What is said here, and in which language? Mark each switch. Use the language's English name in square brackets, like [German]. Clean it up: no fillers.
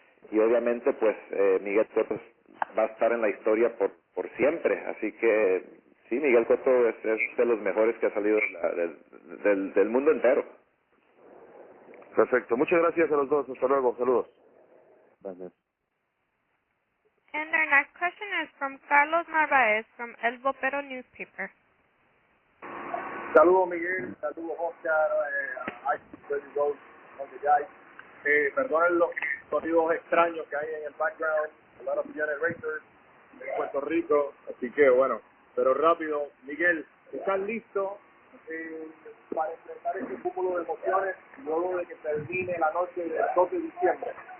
[Spanish] Y obviamente, pues, Miguel Cotto va a estar en la historia por siempre. Así que, sí, Miguel Cotto es de los mejores que ha salido del mundo entero. Perfecto. Muchas gracias a los dos. Hasta luego. Saludos. Gracias. [English] And our next question is from Carlos Narváez from El Vocero newspaper. [Spanish] Saludos Miguel, saludos Oscar, perdonen los sonidos extraños que hay en el background, [English] a lot of generators [Spanish] en Puerto Rico, así que bueno, pero rápido, Miguel, ¿estás listo para enfrentar este cúmulo de emociones luego de que termine la noche del 2 de diciembre?